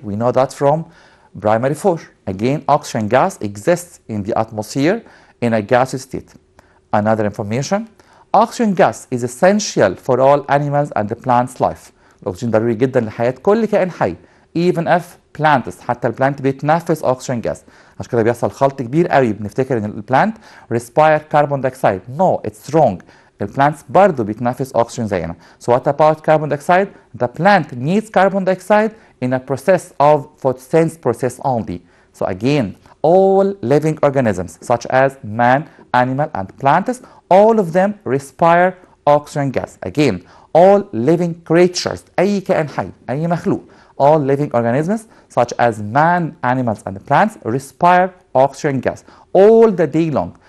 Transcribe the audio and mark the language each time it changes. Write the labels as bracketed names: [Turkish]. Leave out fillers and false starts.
[English] We know that from primary 4. Again, oxygen gas exists in the atmosphere in a gas state. Another information, oxygen gas is essential for all animals and the plants' life. [Arabic] الأكسجين ضروري جدا لحياة كل كائن حي. [English] Even if plants، [Arabic] حتى البلانت بيتنفس [English] oxygen gas. [Arabic] عشان كده بيحصل خلط كبير قوي، بنفتكر ان البلانت [English] respire carbon dioxide. No, it's wrong. [Arabic] البلانتس برضه بيتنفس oxygen زينا. [English] So what about carbon dioxide? The plant needs carbon dioxide in a process of photosynthesis process only. So again, all living organisms such as man, animal, and plants, all of them respire oxygen gas. Again, all living creatures، [Arabic] أي كائن حي، أي مخلوق، [English] all living organisms such as man, animals, and plants respire oxygen gas all the day long.